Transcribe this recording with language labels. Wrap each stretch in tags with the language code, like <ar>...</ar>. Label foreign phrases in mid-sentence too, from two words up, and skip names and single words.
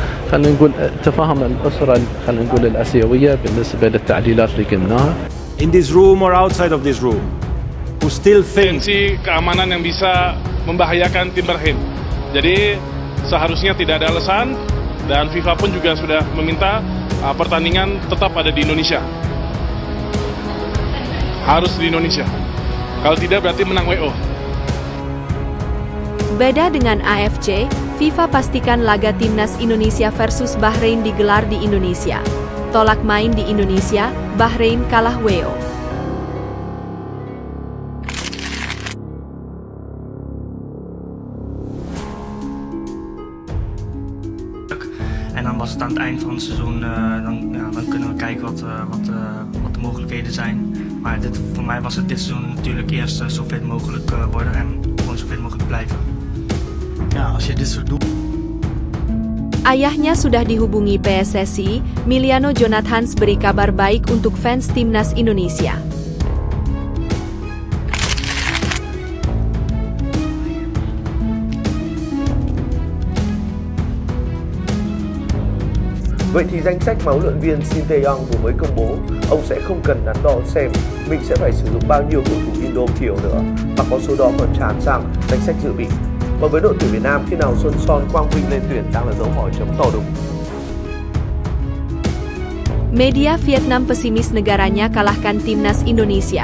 <ar>خلينا نقول تفاهم الأسرة خلينا نقول الآسيوية بالنسبة للتعديلات اللي قمناها.</ar> <en>In this room or outside of this room, who still think</en> <id>potensi keamanan yang bisa membahayakan tim Bahrain. Jadi seharusnya tidak ada alasan, dan FIFA pun juga sudah meminta pertandingan tetap ada di Indonesia. Harus di Indonesia. Kalau tidak berarti menang WO. Beda dengan AFC, FIFA pastikan laga timnas Indonesia versus Bahrain digelar di Indonesia. Tolak main di Indonesia, Bahrain kalah WO.</id> <nl>En dan was het aan het eind van het seizoen, dan kunnen we kijken wat de mogelijkheden zijn. Maar voor mij was het dit seizoen natuurlijk eerst zo fit mogelijk worden en gewoon zo fit mogelijk blijven. Ja, als je dit soort doet. Ayahnya sudah dihubungi PSSI, Miliano Jonathans beri kabar baik untuk fans timnas Indonesia.</nl> <vi>Vậy thì danh sách mà huấn luyện viên Shin Tae-yong vừa mới công bố, ông sẽ không cần đắn đo xem mình sẽ phải sử dụng bao nhiêu cầu thủ Indo thiểu nữa, mà có số đó còn tràn sang danh sách dự bị. Còn với đội tuyển Việt Nam, khi nào Xuân Son Quang Vinh lên tuyển đang là dấu hỏi chấm to đùng.</vi> <id>Media Vietnam pesimis negaranya kalahkan timnas Indonesia.</id>